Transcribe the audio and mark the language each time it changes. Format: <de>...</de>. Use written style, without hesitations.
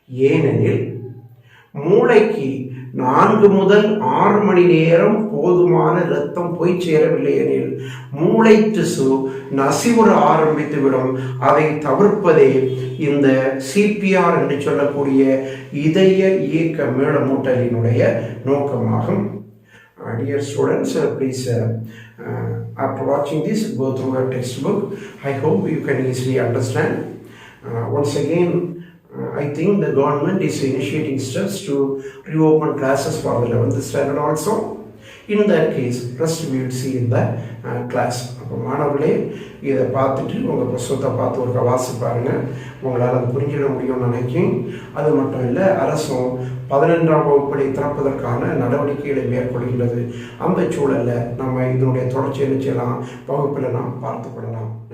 <ta>ஏனெனில் மூளைக்கு 4 முதல் 6 மணி நேரம் போதுமான இரத்தம் போய் சேரவில்லை எனில் மூளை திசு நசிவுற ஆரம்பித்துவிடும். அதை தவிர்ப்பதே இந்த சிபிஆர் என்று சொல்லக்கூடிய இதய இயக்க மீளமூட்டலினுடைய நோக்கமாகும்.</ta> <en>Dear students, please after watching this, go through your textbook. I hope you can easily understand. Once again, I think the government is initiating steps to reopen classes for the 11th standard also. In that case, rest we will see in the class.</en> <ta>அப்போ மாணவர்களே இதை பார்த்துட்டு உங்கள் புத்தகத்தை பார்த்து ஒரு வாசி பாருங்கள். உங்களால் அது புரிஞ்சிட முடியும்னு நினைக்கிறேன். அது மட்டும் இல்லை, அரசும் 11ஆம் வகுப்பை திறப்பதற்கான நடவடிக்கைகளை மேற்கொள்கின்றது. அந்த சூழலில் நம்ம இதனுடைய தொடர்ச்சி என்ன செய்யலாம், வகுப்பில் நாம் பார்த்து கொள்ளலாம்.</ta>